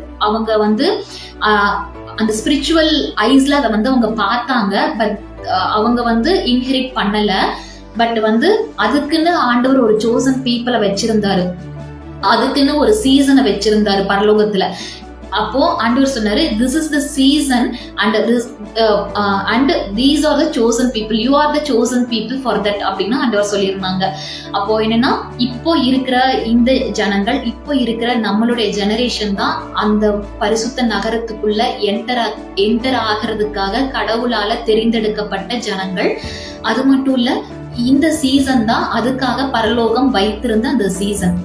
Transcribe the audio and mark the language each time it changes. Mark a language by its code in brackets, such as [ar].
[ta] அவங்க வந்து அந்த ஸ்பிரிச்சுவல் ஐஸ்ல அதை வந்து அவங்க பார்த்தாங்க. பட் அவங்க வந்து இன்ஹெரிட் பண்ணல. பட் வந்து அதுக்குன்னு ஆண்டவர் ஒரு சோசன் பீப்புளை வச்சிருந்தாரு, அதுக்குன்னு ஒரு சீசனை வச்சிருந்தாரு பரலோகத்துல. அப்போ ஆண்டவர் சொன்னாரு, [en] this is the season and this and these are the chosen people, you are the chosen people for that [ta] அப்படின்னு ஆண்டவர் சொல்லியிருந்தாங்க. அப்போ என்னன்னா, இப்போ இருக்கிற இந்த ஜனங்கள், இப்போ இருக்கிற நம்மளுடைய ஜெனரேஷன் தான் அந்த பரிசுத்த நகரத்துக்குள்ள என்டர் ஆகிறதுக்காக கடவுளால தெரிந்தெடுக்கப்பட்ட ஜனங்கள். அது மட்டும் இல்ல, இந்த சீசன் தான் அதுக்காக பரலோகம் வைத்திருந்த அந்த சீசன்.